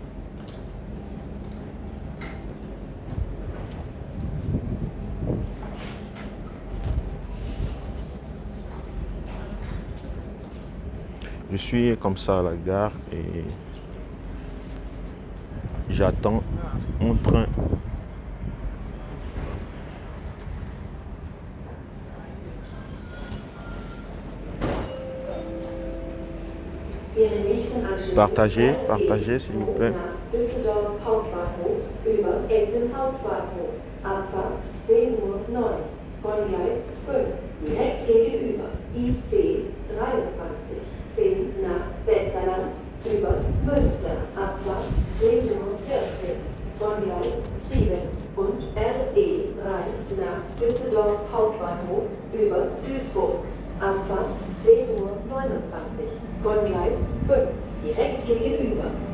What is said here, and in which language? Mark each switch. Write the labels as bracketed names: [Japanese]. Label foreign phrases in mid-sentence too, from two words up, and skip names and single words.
[French] Je suis comme ça à la gare et j'attends mon train. Partagez, partagez s'il vous plaît. [German] Düsseldorf Hauptbahnhof über Essen Hauptbahnhof. Abfahrt 10:09 von Gleis 5. Direkt gegenüber IC 23 10 nach Westerland über Münster. Abfahrt 10:14 von Gleis 7 und RE 3 nach Düsseldorf Hauptbahnhof über Duisburg. Abfahrt 10:29 von Gleis 5. Direkt gegenüber.